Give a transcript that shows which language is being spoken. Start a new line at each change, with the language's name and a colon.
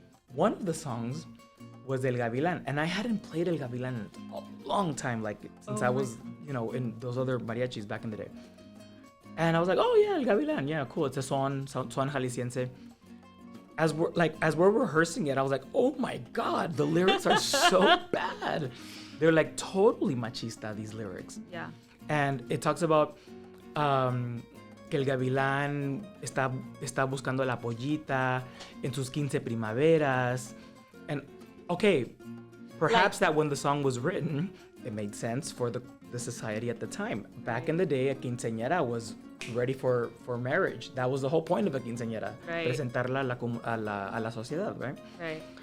English: One of the songs was El Gavilán, and I hadn't played El Gavilán in a long time, like since I was, you know, in those other mariachis back in the day. And I was like, oh yeah, El Gavilán, yeah, cool. It's a son jalisciense. As we're rehearsing it, I was like, oh my God, the lyrics are so bad. They're like totally machista, these lyrics. Yeah. And it talks about que el gavilán está buscando la pollita en sus 15 primaveras. And okay, perhaps that when the song was written, it made sense for the society at the time. Back in the day, a quinceañera was ready for marriage. That was the whole point of a quinceañera. Right.
Spanish: Presentarla a la sociedad, right?
English: Right.